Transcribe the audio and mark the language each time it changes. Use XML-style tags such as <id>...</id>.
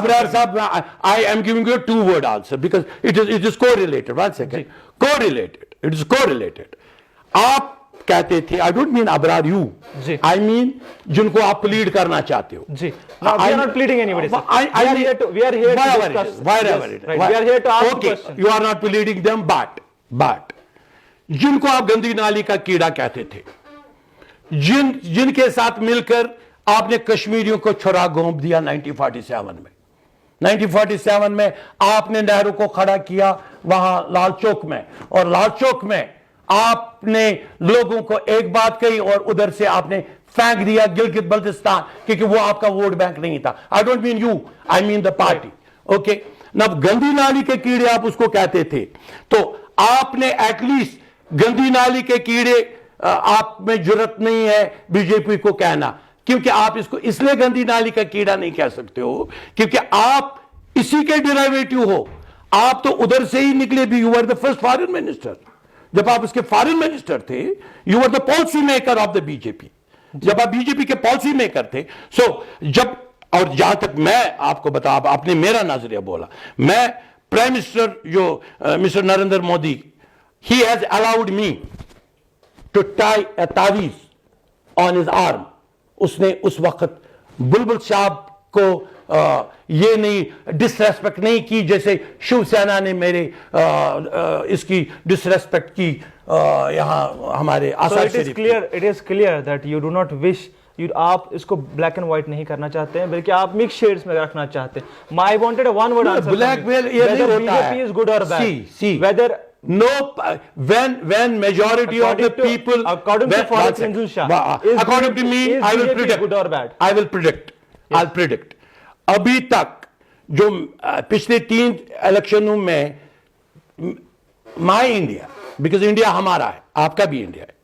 <en>Abrar Sahab, I am giving you a two word answer because it is correlated. One second. Correlated. It is correlated.</en> <ur>آپ کہتے تھے,</ur> <en>I don't mean Abrar you. I mean</en> <ur>جن کو آپ played کرنا چاہتے ہو. جی.</ur> <en>No, we are not pleading anybody, sir. We are here to discuss. Wherever it is. We are here to ask questions. Okay, you are not pleading them, but</en> <ur>جن کو آپ گندی نالی کا کیڑا کہتے تھے, جن کے ساتھ مل کر آپ نے کشمیریوں کو چھرا گھونپ دیا 1947 میں آپ نے نہرو کو کھڑا کیا وہاں لال چوک میں, اور لال چوک میں آپ نے لوگوں کو ایک بات کہی اور ادھر سے آپ نے پھینک دیا گلگت بلتستان, کیونکہ وہ آپ کا ووٹ بینک نہیں تھا.</ur> <en>I don't mean you, I mean the party. Okay?</en> <ur>اب گندی نالی کے کیڑے آپ اس کو کہتے تھے, تو آپ نے ایٹ لیسٹ گندی نالی کے کیڑے, آپ میں جرت نہیں ہے بی جے پی کو کہنا, کیونکہ آپ اس کو اس لیے گندی نالی کا کیڑا نہیں کہہ سکتے ہو کیونکہ آپ اسی کے ڈیرائیویٹو ہو. آپ تو ادھر سے ہی نکلے بھی.</ur> <en>You are the first foreign minister.</en> <ur>جب آپ اس کے فارن منسٹر تھے,</ur> <en>You are the policy maker of the B J P.</en> <ur>جب آپ بی جے پی کے پالیسی میکر تھے. سو جب, اور جہاں تک میں آپ کو بتا, آپ نے میرا نظریہ بولا, میں پرائم منسٹر جو mister Narendra Modi,</ur> <en>he has allowed me to tie a</en> <ur>تعویذ on his arm. اس نے اس وقت بلبل صاحب کو یہ نہیں ڈس ریسپیکٹ نہیں کی جیسے شیو سینا نے میرے اس کی ڈس ریسپیکٹ کی یہاں ہمارے آثار شریف.</ur> <en>it is clear that you do not wish,</en> <ur>آپ اس کو بلیک اینڈ وائٹ نہیں کرنا چاہتے ہیں بلکہ آپ مکس شیڈز میں رکھنا چاہتے ہیں.</ur> <en>I wanted a one word answer.</en> <ur>Black میل یہ نہیں ہوتا ہے.</ur> <en>BJP is good or bad. See, whether no, when majority of the people, according to Farooq Minzul Shah, according to me, I will predict. Good or bad? I will predict. I'll predict.</en> <ur>ابھی تک جو پچھلے 3 الیکشنوں میں مائی India, because India ہمارا ہے, آپ کا بھی انڈیا ہے.</ur>